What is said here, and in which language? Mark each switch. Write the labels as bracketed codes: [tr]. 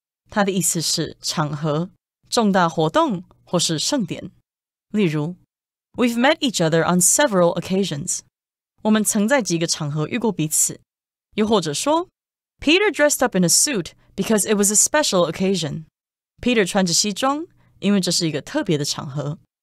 [zh] 它的意思是场合、重大活动或是盛典。例如 [en] We've met each other on several occasions. [zh] 我们曾在几个场合遇过彼此。又或者说 [en] Peter dressed up in a suit because it was a special occasion. [zh] Peter 穿着西装，因为这是一个特别的场合。